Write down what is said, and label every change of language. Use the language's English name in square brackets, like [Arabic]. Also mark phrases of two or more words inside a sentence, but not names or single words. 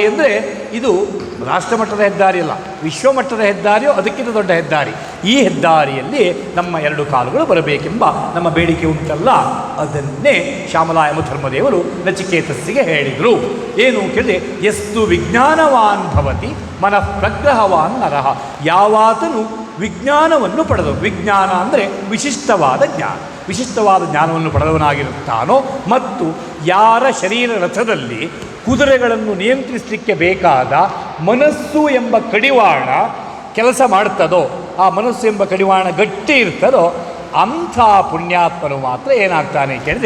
[Kannada] ಅಂದರೆ ಇದು ರಾಷ್ಟ್ರಮಟ್ಟದ ಹೆದ್ದಾರಿ ಅಲ್ಲ, ವಿಶ್ವಮಟ್ಟದ ಹೆದ್ದಾರಿಯೋ ಅದಕ್ಕಿಂತ ದೊಡ್ಡ ಹೆದ್ದಾರಿ. ಈ ಹೆದ್ದಾರಿಯಲ್ಲಿ ನಮ್ಮ ಎರಡು ಕಾಲುಗಳು ಬರಬೇಕೆಂಬ ನಮ್ಮ ಬೇಡಿಕೆ ಉಂಟಲ್ಲ, ಅದನ್ನೇ ಶ್ಯಾಮಲಾಯಮ ಧರ್ಮದೇವರು ನಚಿಕೇತಸ್ಸಿಗೆ ಹೇಳಿದರು. ಏನು ಕೇಳಿದೆ? [Sanskrit] ಎಸ್ತು ವಿಜ್ಞಾನವಾನ್ ಭವತಿ ಮನಃ ಪ್ರಗ್ರಹವಾನ್ ನರಹ. [Kannada] ಯಾವಾತನು ವಿಜ್ಞಾನವನ್ನು ಪಡೆದು, ವಿಜ್ಞಾನ ಅಂದರೆ ವಿಶಿಷ್ಟವಾದ ಜ್ಞಾನ, ವಿಶಿಷ್ಟವಾದ ಜ್ಞಾನವನ್ನು ಪಡೆದವನಾಗಿರುತ್ತಾನೋ ಮತ್ತು ಯಾರ ಶರೀರ ರಥದಲ್ಲಿ ಕುದುರೆಗಳನ್ನು ನಿಯಂತ್ರಿಸಲಿಕ್ಕೆ ಬೇಕಾದ ಮನಸ್ಸು ಎಂಬ ಕಡಿವಾಣ ಕೆಲಸ ಮಾಡ್ತದೋ, ಆ ಮನಸ್ಸು ಎಂಬ ಕಡಿವಾಣ ಗಟ್ಟಿ ಇರ್ತದೋ ಅಂಥ ಪುಣ್ಯಾತ್ಮನು ಮಾತ್ರ ಏನಾಗ್ತಾನೆ ಕೇಳಿದೆ?